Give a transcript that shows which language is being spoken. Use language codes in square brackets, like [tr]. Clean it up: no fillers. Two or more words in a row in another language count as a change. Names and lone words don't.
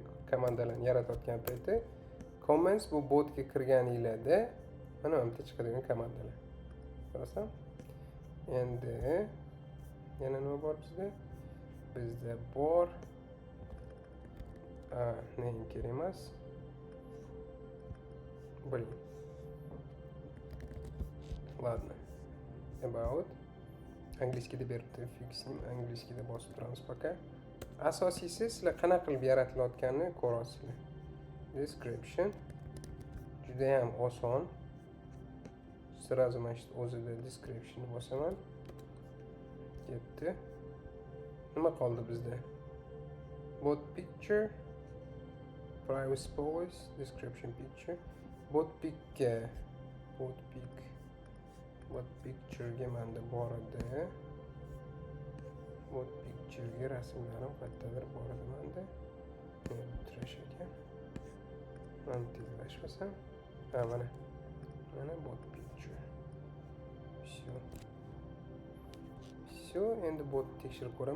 [uz] Komandalarni yaratayotgan paytda comments bu botga kirganinglarda mana bu yerda chiqadigan komandalar. Ko'rasan? Endi yana nima bor bizda? Bizda bor name kerak emas. [ru] Блин. Ладно. [uz] About. Angliyskada beribdi, fixing. Angliyskada bosib turamiz пока. Asosiysi sizlar qanaqa qilib yaratilayotganini ko'rasizlar. Description. Juda ham oson. Sразу mana shu o'zida description bosaman. Ketdi. Nima qoldi bizda? [en] Bot picture, privacy policy, description picture. Bot picture [uz] ga menda bor edi. [en] Bot picture [uz] ga rasmlarim qayerdadir bor edi menda. Trash ekan. Mana tezlashmasam. Ha, mana [en] bot picture. [uz] Все, endi bot tekshirib ko'raman.